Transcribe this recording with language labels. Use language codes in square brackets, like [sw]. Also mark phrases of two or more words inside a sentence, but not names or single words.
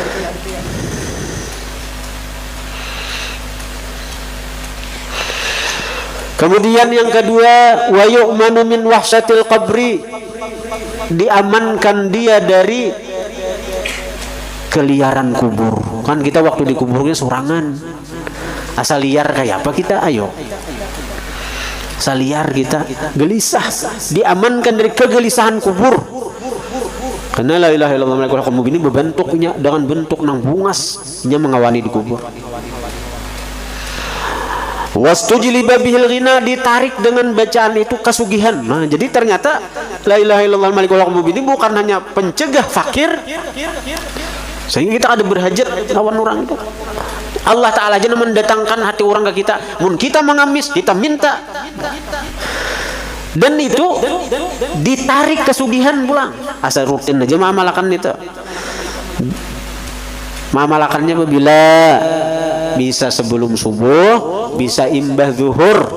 [id] Kemudian yang kedua, [ar] وَيُؤْمَنُ مِنْ وَحْشَةِ الْقَبْرِ, [id] diamankan dia dari keliaran kubur. [bjn] Kan kita waktu di kuburnya sorangan, asal liar kayak apa kita, ayo asal liar kita, gelisah, diamankan dari kegelisahan kubur. Karena [ar] لا إله إلا الله الملك الحق المبين [bjn] ini berbentuknya dengan bentuk nang bungasnya mengawani di kubur. [ar] واستجلب به الغنى, [bjn] ditarik dengan bacaan itu kesugihan. Nah, jadi ternyata [ar] لا إله إلا الله الملك الحق المبين [bjn] ini bukan hanya pencegah fakir, sehingga kita ada berhajat lawan orang itu. [id] Allah Ta'ala aja mendatangkan hati orang ke kita. [bjn] Mun kita mengamis, kita minta. Dan itu ditarik kesugihan pulang. Asal rutin aja mamalakan itu. Mamalakannya apabila bisa sebelum subuh, bisa imbah zuhur.